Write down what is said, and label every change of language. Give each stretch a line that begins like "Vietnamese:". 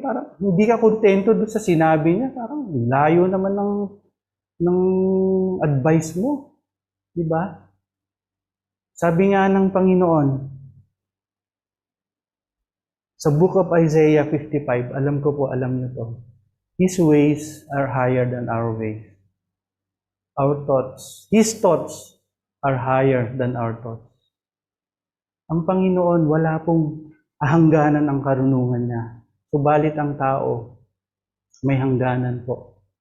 Filipino: Parang hindi ka kontento doon sa sinabi niya. Parang layo naman ng advice mo. Diba? Sabi nga ng Panginoon, sa Book of Isaiah 55, alam ko po, alam niyo to.
English: His ways are higher than our ways. Our thoughts, His thoughts are higher than our thoughts.
Filipino: Ang Panginoon, wala pong hangganan ang karunungan niya. Subalit ang tao, may hangganan po.